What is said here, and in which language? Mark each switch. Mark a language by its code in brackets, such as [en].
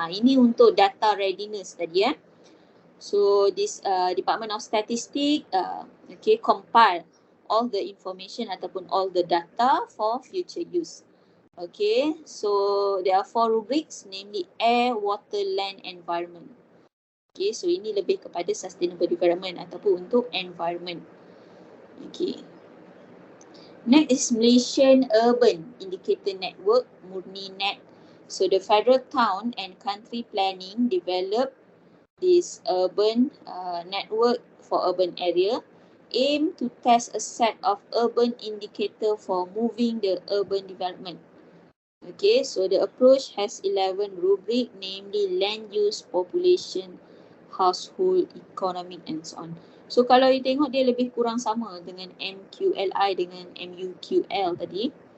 [ms] Ini untuk [en] data readiness [ms] tadi [en] . So this Department of Statistics compile all the information [ms] ataupun [en] all the data for future use. Okay, so there are 4 rubrics, namely air, water, land, environment. Okay, so [ms] ini lebih kepada [en] sustainable development [ms] ataupun untuk [en] environment. Okay. Next is Malaysian Urban Indicator Network, MURNI-NET. So the Federal Town and Country Planning developed this urban network for urban area, aim to test a set of urban indicator for moving the urban development. Okay, so the approach has 11 rubric, namely land use, population, household, economic and so on. [ms] So kalau you tengok dia lebih kurang sama dengan MQLI dengan MUQL tadi.